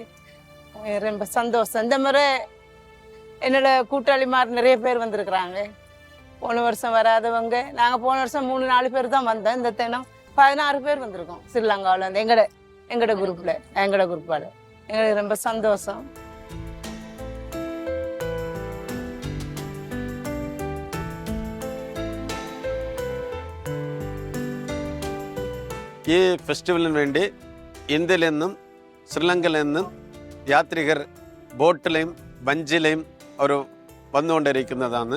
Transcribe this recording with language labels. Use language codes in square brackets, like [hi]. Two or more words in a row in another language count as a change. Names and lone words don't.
[ta] ரொம்ப சந்தோஷம். இந்த முறை என்னோட கூட்டாளிமார் நிறைய பேர் வந்திருக்கிறாங்க. போன வருஷம் வராதவங்க, நாங்கள் போன வருஷம் 3-4 பேர் தான் வந்தோம். இந்த தினம் 16 பேர் வந்திருக்கோம் ஸ்ரீலங்காவில் வந்து எங்களோட குரூப்பால். எங்களுக்கு ரொம்ப சந்தோஷம். [ml] ഈ ഫെസ്റ്റിവലിന് വേണ്ടി ഇന്ത്യയിൽ നിന്നും ശ്രീലങ്കയിൽ നിന്നും യാത്രികർ ബോട്ടിലെയും വഞ്ചിലെയും അവർ വന്നുകൊണ്ടിരിക്കുന്നതാണ്.